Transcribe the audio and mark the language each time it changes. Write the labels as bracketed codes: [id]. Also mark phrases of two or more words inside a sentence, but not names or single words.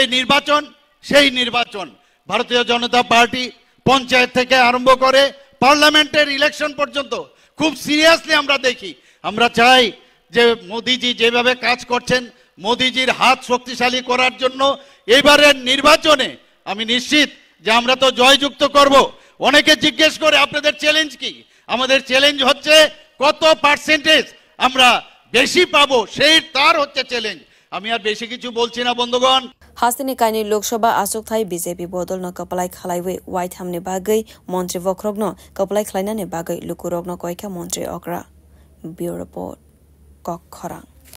[bn] নির্বাচন সেই নির্বাচন ভারতীয় জনতা পার্টি পঞ্চায়েত থেকে আরম্ভ করে [en] parliament's election [bn] পর্যন্ত খুব সিরিয়াসলি আমরা দেখি আমরা চাই যে মোদিজি যেভাবে কাজ করছেন মোদিজির হাত শক্তিশালী করার জন্য এবারের নির্বাচনে আমি নিশ্চিত যে আমরা তো জয়যুক্ত করব অনেকে জিজ্ঞেস করে আপনাদের চ্যালেঞ্জ কি আমাদের চ্যালেঞ্জ হচ্ছে কত পার্সেন্টেজ আমরা বেশি পাবো সেই তার হচ্ছে চ্যালেঞ্জ আমি আর বেশি কিছু বলছি না বন্ধুগণ [brx] हास्तिनि कायनि लोकसभा आसुक थाइ बीजेपी बदल न कपलाय खलायवे वाइट हामने बागै मंत्री वक्रग्न कपलाय खलायनाने बागै लुकुरग्न कयखा मंत्री अक्रा [en] bureau report [brx] कक खरां।